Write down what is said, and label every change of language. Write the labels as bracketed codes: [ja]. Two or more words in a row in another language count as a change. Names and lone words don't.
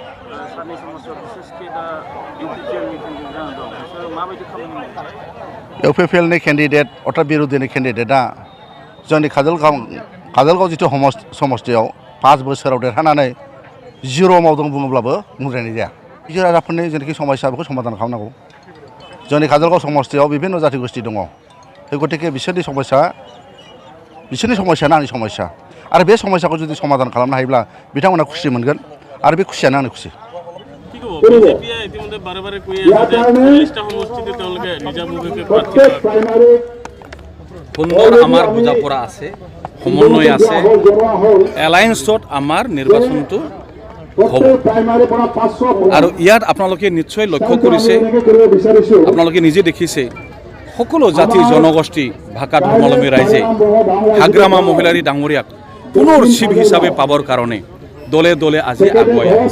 [brx] इउपिपिएलनि केन्डिडेट अर्थात बिरोधिनि केन्डिडेटआ जोंनि काजलगाव जिथु समस्तियाव 5 बोसोराव देरहानानै 0 मावदों बुङोब्लाबो बुंद्रायनाय जाया। रायजो राजाफोरनि जेनाखि समस्या बेखौ समाधान खालामनांगौ। जोंनि काजलगाव समस्तियाव बिभिन्न जाथि गोष्ठी दङ। गतिके बिसोरनि समस्यानो आंनि समस्या आरो बे समस्याखौ जुदि समाधान खालामनो हायोब्ला बिथांमोना खुसि मोनगोन आरो बे खुसियानो आंनि खुसि। [as] সুন্দর আমার বোঝাপড়া আছে, সমন্বয় আছে। এলায়েন্সত আমার নির্বাচনটো হ'ব আৰু ইয়াত আপোনালোকে নিশ্চয় লক্ষ্য কৰিছে, আপোনালোকে নিজে দেখিছে সকলো জাতি জনগোষ্ঠী ভাষা ধৰ্মাৱলম্বী ৰাইজে হাগ্ৰামা মহিলাৰী ডাঙৰীয়াক পুনৰ চিফ হিচাপে পাবৰ কাৰণে দলে দলে আজি আগুৱাই আহিছে।